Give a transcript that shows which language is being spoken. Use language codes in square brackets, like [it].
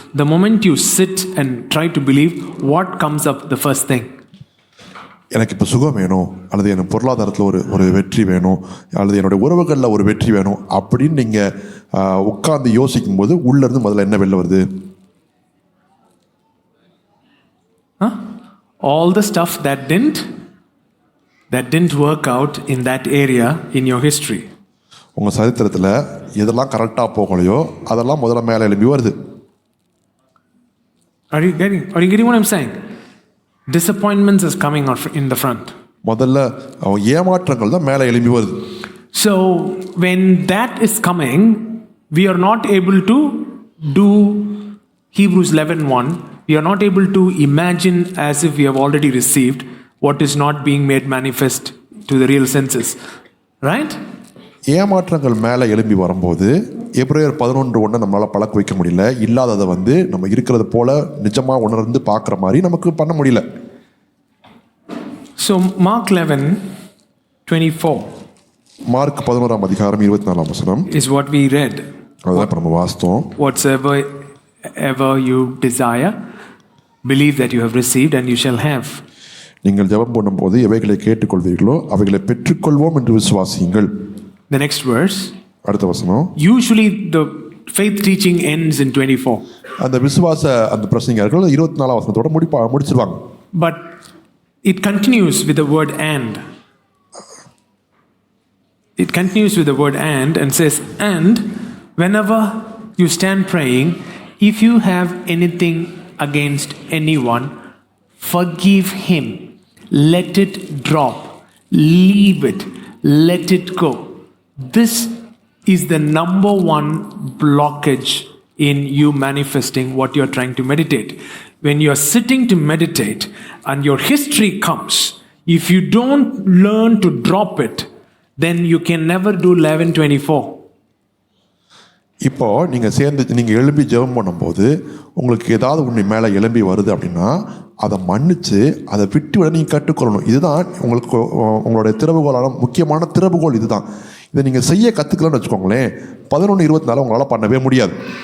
[en] The moment you sit and try to believe, what comes up the first thing? [ta] எனக்கு இப்போ சுகம் வேணும், அல்லது எனக்கு பொருளாதாரத்தில் ஒரு வெற்றி வேணும், அல்லது என்னுடைய உறவுகளில் ஒரு வெற்றி வேணும் அப்படின்னு நீங்கள் உட்கார்ந்து யோசிக்கும் போது உள்ளேருந்து முதல்ல என்ன வெளில வருது? [en] All the stuff that didn't work out in that area in your history. [ta] உங்கள் சரித்திரத்தில் எதெல்லாம் கரெக்டாக போகலையோ அதெல்லாம் முதல்ல மேலே எழுப்பி வருது. [en] Are you getting what I'm saying? Disappointments is coming out in the front. [ta] முதல்ல ஏமாற்றங்கள் தான் மேலே எழுப்பி வருது. [en] So when that is coming, we are not able to do Hebrews 11:1. We are not able to imagine as if we have already received what is not being made manifest to the real senses. Right? [ta] ஏமாற்றங்கள் மேலே எழும்பி வரும்போது எபிரேயர் 11:1 நம்மளால் பழக்க வைக்க முடியல. இல்லாததை நம்ம இருக்கிறது போல நிஜமாக உணர்ந்து பார்க்குற மாதிரி நமக்கு பண்ண முடியல. [en] So Mark 11:24 [ta] மார்க் 11 அதிகாரம் 24 வசனம் [en] is what we read. [ta] அதான் இப்போ நம்ம வாசித்தோம். [en] Whatsoever you desire, believe that you have received and you shall have. [ta] நீங்கள் ஜெபம் பண்ணும்போது எவைகளை கேட்டுக்கொள்வீர்களோ அவைகளை பெற்றுக்கொள்வோம் என்று விசுவாசியுங்கள். [en] The next verse. [ta] அடுத்த வசனம். [en] Usually the faith teaching ends in 24. அந்த விசுவாச அந்த பிரசங்கியார்கள் 24 வசனத்தோட முடிச்சிருவாங்க. But it continues with the word and. It continues with the word and says, and whenever you stand praying, if you have anything against anyone, forgive him. Let it drop. Leave it. Let it go. This is the number one blockage in you manifesting what you're trying to meditate. When you're sitting to meditate and your history comes, if you don't learn to drop it, then you can never do 11:24. [ta] இப்போ நீங்கள் எழும்பி ஜெபம் பண்ணும்போது உங்களுக்கு ஏதாவது ஒன்று மேலே எழும்பி வருது அப்படின்னா அதை மன்னிச்சு அதை விட்டு விட நீங்கள் கற்றுக்கொள்ளணும். இதுதான் உங்களுக்கு உங்களுடைய திறவுகோலான முக்கியமான திறவுகோல். இதுதான். இதை நீங்கள் செய்ய கற்றுக்கலாம்னு வச்சுக்கோங்களேன், 11:24 உங்களால் பண்ணவே முடியாது.